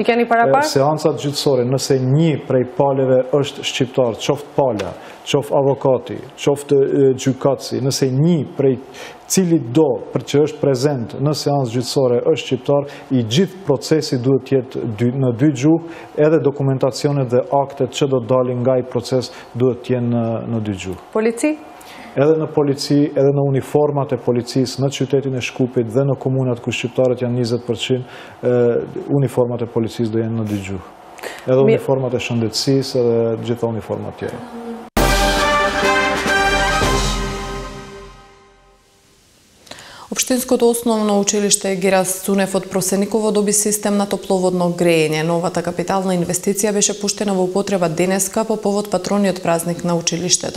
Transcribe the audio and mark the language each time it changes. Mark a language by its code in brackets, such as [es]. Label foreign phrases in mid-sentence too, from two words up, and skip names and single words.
[sq] Seancat gjyqësore, nëse një prej paleve është shqiptar, qoftë pala, qoftë avokati, qoftë gjykatësi, nëse një prej cili do për që është prezent në seancë gjyqësore është shqiptar, i gjithë procesi duhet të jetë në dy gjuhë, edhe dokumentacionet dhe aktet që do dalin nga i proces duhet të jenë në dy gjuhë. Polici? Edhe në polici, edhe në uniformat e policisë, në qytetin e Shkupit dhe në komunat ku shqiptarët janë 20%, uniformat e policisë do jenë në dy gjuhë. Edhe uniformat e shëndetësisë, edhe gjitha uniformat tjera. [mk] Општинското основно училиште Герас Цунев од Просениково доби систем на топловодно грејење. Новата капитална инвестиција беше пуштена во употреба денеска по повод патрониот празник на училиштето.